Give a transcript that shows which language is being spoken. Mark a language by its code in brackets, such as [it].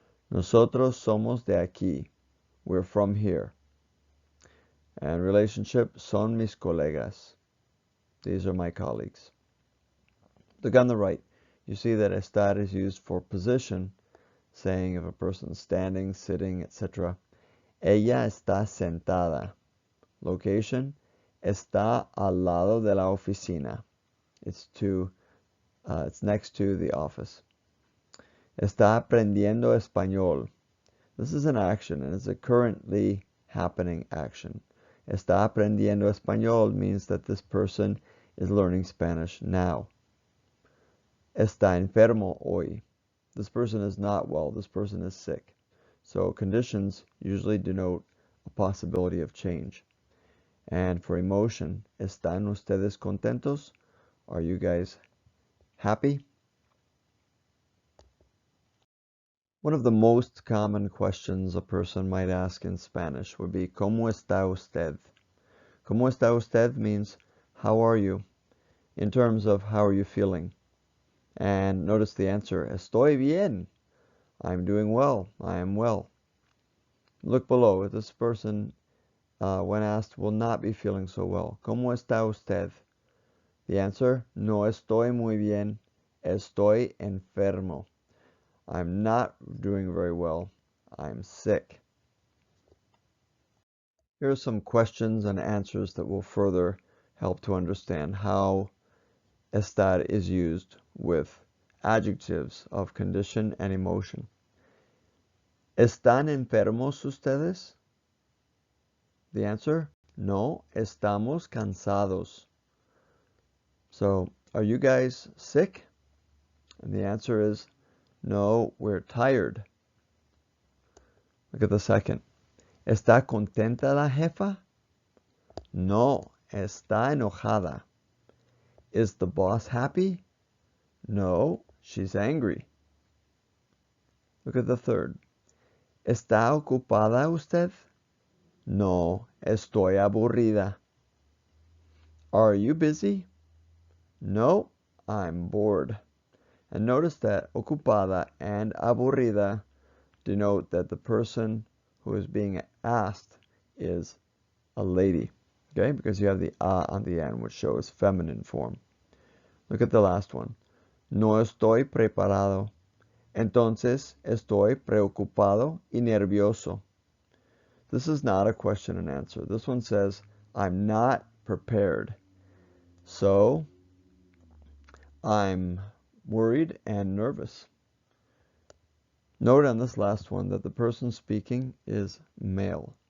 [es] Nosotros somos de aquí. [en] We're from here. And relationship, [es] son mis colegas. [en] These are my colleagues. Look on the right. You see that estar is used for position, saying if a person's standing, sitting, etc. [es] Ella está sentada. Location, está al lado de la oficina. [en] It's next to the office. [es] Está aprendiendo español. [en] This is an action, and it's a currently happening action. [es] Está aprendiendo español [en] means that this person is learning Spanish now. [es] Está enfermo hoy. [en] This person is not well. This person is sick. So conditions usually denote a possibility of change. And for emotion, [es] ¿están ustedes contentos? [en] Are you guys happy? One of the most common questions a person might ask in Spanish would be [es] ¿Cómo está usted? ¿Cómo está usted [en] means how are you? In terms of how are you feeling? And notice the answer, [es] estoy bien. [en] I'm doing well. I am well. Look below. This person, when asked, will not be feeling so well. [es] ¿Cómo está usted? [en] The answer, [es] no estoy muy bien. Estoy enfermo. [en] I'm not doing very well. I'm sick. Here are some questions and answers that will further help to understand how estar is used with adjectives of condition and emotion. [es] ¿Están enfermos ustedes? [en] The answer, [es] no, estamos cansados. [en] So, are you guys sick? And the answer is, No, we're tired. Look at the second. [es] ¿Está contenta la jefa? No, está enojada. [en] Is the boss happy? No, she's angry. Look at the third. [es] ¿Está ocupada usted? No, estoy aburrida. [en] Are you busy? No, I'm bored. And notice that ocupada and aburrida denote that the person who is being asked is a lady, okay? Because you have the a on the end, which shows feminine form. Look at the last one. [es] No estoy preparado. Entonces estoy preocupado y nervioso. [en] This is not a question and answer. This one says, I'm not prepared. So I'm worried and nervous. Note on this last one that the person speaking is male.